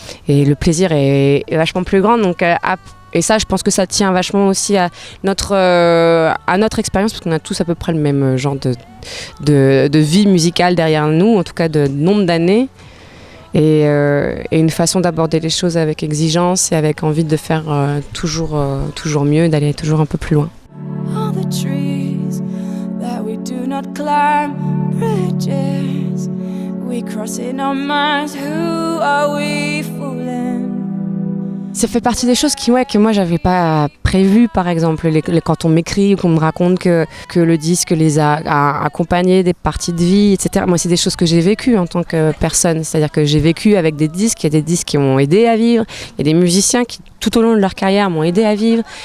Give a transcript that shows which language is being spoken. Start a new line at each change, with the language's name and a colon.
French: Et le plaisir est vachement plus grand. Donc, et ça, je pense que ça tient vachement aussi à notre expérience, parce qu'on a tous à peu près le même genre de vie musicale derrière nous, en tout cas de nombre d'années. Et une façon d'aborder les choses avec exigence et avec envie de faire toujours mieux, d'aller toujours un peu plus loin.
English: All the trees that we do not climb, bridges we cross in our minds, who are we fooling?
French: Ça fait partie des choses que moi j'avais pas prévues, par exemple quand on m'écrit ou qu'on me raconte que le disque les a accompagnés des parties de vie, etc. Moi c'est des choses que j'ai vécues en tant que personne, c'est-à-dire que j'ai vécu avec des disques, il y a des disques qui m'ont aidé à vivre, il y a des musiciens qui tout au long de leur carrière m'ont aidé à vivre.